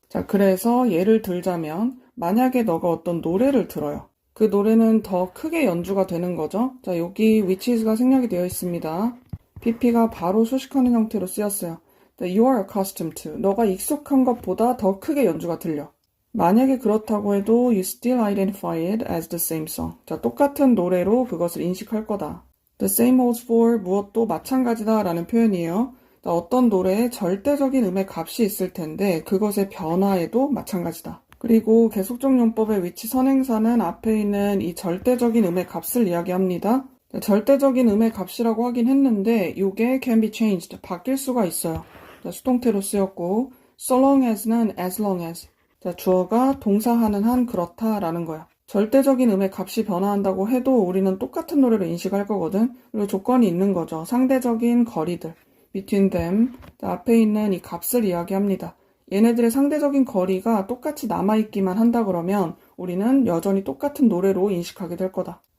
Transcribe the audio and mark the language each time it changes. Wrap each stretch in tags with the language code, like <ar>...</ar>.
<ko>자, 그래서 예를 들자면 만약에 너가 어떤 노래를 들어요. 그 노래는 더 크게 연주가 되는 거죠. 자, 여기 which is가 생략이 되어 있습니다. PP가 바로 수식하는 형태로 쓰였어요.</ko> <en>You are accustomed to.</en> <ko>너가 익숙한 것보다 더 크게 연주가 들려. 만약에 그렇다고 해도</ko> <en>you still identify it as the same song.</en> <ko>자, 똑같은 노래로 그것을 인식할 거다.</ko> <en>The same holds for</en> <ko>무엇도 마찬가지다 라는 표현이에요. 자, 어떤 노래에 절대적인 음의 값이 있을 텐데 그것의 변화에도 마찬가지다. 그리고 계속적 용법의 위치 선행사는 앞에 있는 이 절대적인 음의 값을 이야기합니다. 자, 절대적인 음의 값이라고 하긴 했는데 이게</ko> <en>can be changed,</en> <ko>바뀔 수가 있어요. 자, 수동태로 쓰였고 so long as는 as long as. 자, 주어가 동사하는 한 그렇다라는 거야. 절대적인 음의 값이 변화한다고 해도 우리는 똑같은 노래로 인식할 거거든. 그리고 조건이 있는 거죠. 상대적인 거리들.</ko> <en>between them.</en> <ko>자, 앞에 있는 이 값을 이야기합니다. 얘네들의 상대적인 거리가 똑같이 남아있기만 한다 그러면 우리는 여전히 똑같은 노래로 인식하게 될 거다.</ko>